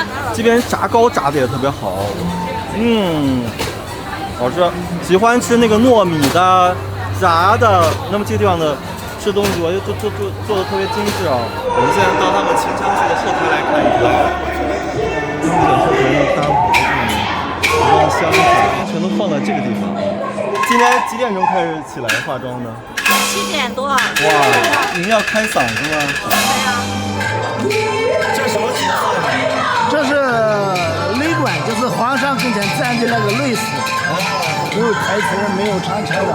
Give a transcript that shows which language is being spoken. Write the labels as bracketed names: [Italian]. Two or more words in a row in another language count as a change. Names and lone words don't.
[Chinese] 这边炸糕炸的也特別好，好吃。喜歡吃那個糯米的、炸的，那麼這個地方的吃東西我就做的特別精緻啊。我們現在到他們秦腔戲的後台來看一看。他們的後台要搭棚子，然後箱子全都放在這個地方。今天幾點鐘開始起來化妝呢 7點多。哇，你們要開嗓子嗎？對呀。這是什麼角色呢？這是淚管，就是皇上跟前站的那個淚絲，沒有台詞，沒有長腔的。